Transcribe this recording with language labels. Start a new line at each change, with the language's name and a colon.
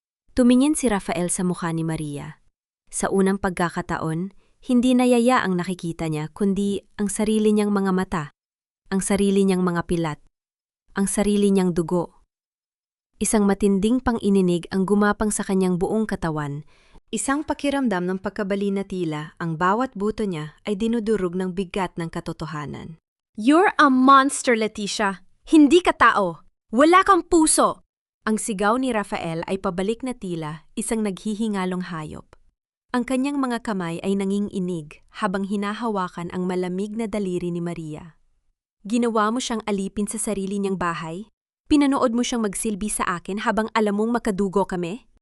Filipino: Tumingin si Rafael sa mukha ni Maria. Sa unang pagkakataon, hindi nayaya ang nakikita niya kundi ang sarili niyang mga mata, ang sarili niyang mga pilat, ang sarili niyang dugo. Isang matinding pang-ininig ang gumapang sa kanyang buong katawan. Isang pakiramdam ng pagkabali na tila ang bawat buto niya ay dinudurog ng bigat ng katotohanan.
English: You're a monster, Leticia!
Filipino: Hindi ka tao! Wala kang puso! Ang sigaw ni Rafael ay pabalik na tila isang naghihingalong hayop. Ang kanyang mga kamay ay nanginginig habang hinahawakan ang malamig na daliri ni Maria. Ginawa mo siyang alipin sa sarili niyang bahay? Pinanood mo siyang magsilbi sa akin habang alam mong makadugo kami?